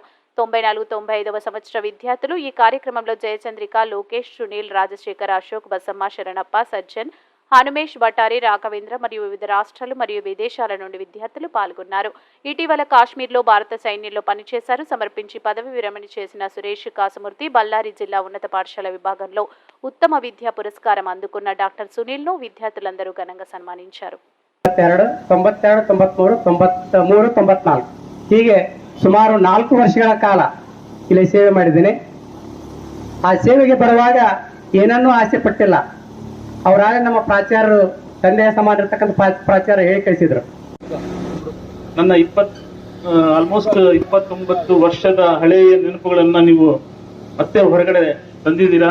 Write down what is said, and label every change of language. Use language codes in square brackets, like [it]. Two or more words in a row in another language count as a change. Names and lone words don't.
[te] 94-95వ సంవత్సర విద్యార్థులు ఈ కార్యక్రమంలో జయచంద్రిక, లోకేష్, సునీల్, రాజశేఖర్, అశోక్, బసమ్మ, శరణప్ప, సజ్జన్, హనుమేష్, బటారి, రాఘవేంద్ర మరియు వివిధ రాష్ట్రాలు మరియు విదేశాల నుండి విద్యార్థులు పాల్గొన్నారు. ఇటీవల కాశ్మీర్లో భారత సైన్యంలో పనిచేశారు. సమర్పించి పదవి విరమణ చేసిన సురేష్ కాసుమూర్తి బళ్ళారి జిల్లా ఉన్నత పాఠశాల విభాగంలో ఉత్తమ విద్యా పురస్కారం అందుకున్న డాక్టర్ సునీల్ను విద్యార్థులందరూ ఘనంగా సన్మానించారు. [kn] 92, 93, 94 ಹೀಗೆ ಸುಮಾರು 4 ವರ್ಷಗಳ ಕಾಲ ಇಲ್ಲಿ ಸೇವೆ ಮಾಡಿದ್ದೇನೆ. ಆ ಸೇವೆಗೆ ಬರುವಾಗ ಏನನ್ನೂ ಆಸೆ ಪಟ್ಟಿಲ್ಲ. ಅವರಾಗ ನಮ್ಮ ಪ್ರಾಚಾರ್ಯರು ತಂದೆಯ ಸಮಾನ ಇರ್ತಕ್ಕಂಥ ಪ್ರಾಚಾರ್ಯ ಹೇಳಿ ಕಳಿಸಿದ್ರು. ನನ್ನ ಆಲ್ಮೋಸ್ಟ್ 29 ವರ್ಷದ ಹಳೆಯ ನೆನಪುಗಳನ್ನ ನೀವು ಮತ್ತೆ ಹೊರಗಡೆ ತಂದಿದ್ದೀರಾ.